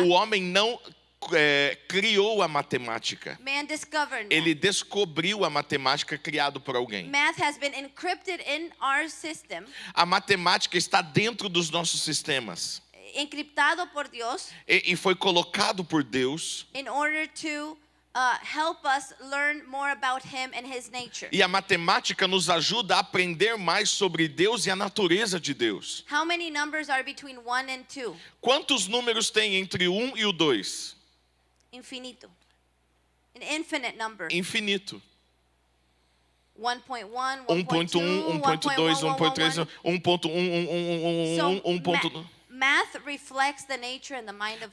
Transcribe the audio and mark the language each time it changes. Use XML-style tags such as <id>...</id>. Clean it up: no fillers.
<pt>O homem não criou a matemática.</pt> <en>Man discovered math.</en> <pt>Ele descobriu a matemática criado por alguém.</pt> <en>Math has been encrypted in our system.</en> <pt>A matemática está dentro dos nossos sistemas.</pt> <es>Encriptado por Dios.</es> <pt>E foi colocado por Deus.</pt> <en>In order to help us learn more about Him and His nature.</en> <pt>E a matemática nos ajuda a aprender mais sobre Deus e a natureza de Deus.</pt> <en>How many numbers are between 1 and 2?</en> <pt>Quantos números tem entre 1 e o 2?</pt> <en>Infinito. An infinite number.</en> <pt>Infinito. 1.1, 1.1, 1.2, 1.3, 1.1, 1.2.</pt> <en>Math reflects the nature and the mind of</en>